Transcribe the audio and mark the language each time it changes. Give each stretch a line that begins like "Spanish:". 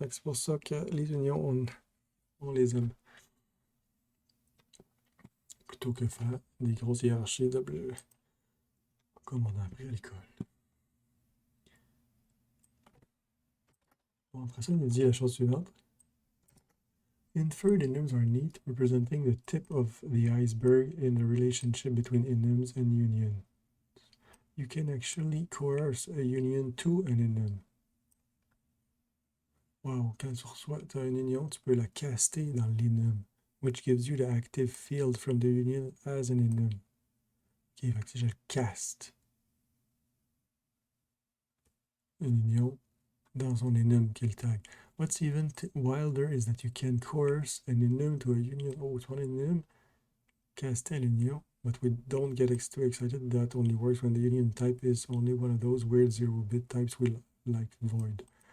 French: C'est pour ça que les unions, on les aime. Plutôt que faire des grosses hiérarchies de bleu, comme on a appris à l'école. Bon, après ça, il nous dit la chose suivante.
English: Inferred enums are neat, representing the tip of the iceberg in the relationship between enums and unions. You can actually coerce a union to an enum.
French: Wow, quand tu reçois une union, tu peux la caster dans l'enum,
English: which gives you the active field from the union as an enum.
French: Ok, fait que si je le caste, une union dans son enum qui est le tag.
English: What's even wilder is that you can coerce an enum to a union. Oh, it's one enum,
French: caster l'union,
English: but we don't get too excited. That only works when the union type is only one of those weird 0-bit types we like void.